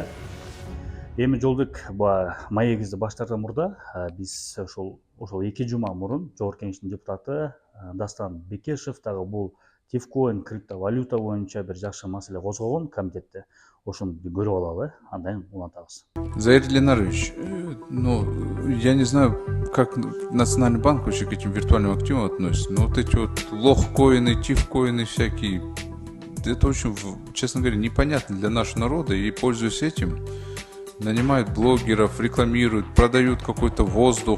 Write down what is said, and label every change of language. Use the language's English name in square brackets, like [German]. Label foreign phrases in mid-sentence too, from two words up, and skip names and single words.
[Kyrgyz] Эми Жолбек маегибизди баштаардан мурда биз ошол 2 жума мурун Жогорку Кеңештин депутаты Дастан Бекешев дагы бул Тифкоин криптовалюта боюнча бир жакшы маселе козгогон комитетте. Ошону көрүп алалы, андан кийин улантабыз. [Russian] Заир Ленарович, я не знаю, как Национальный банк вообще к этим виртуальным активам относится, но вот эти вот лохкоины, тифкоины всякие, это очень, честно говоря, непонятно для нашего народа, и, пользуясь этим, нанимают блогеров, рекламируют, продают какой-то воздух.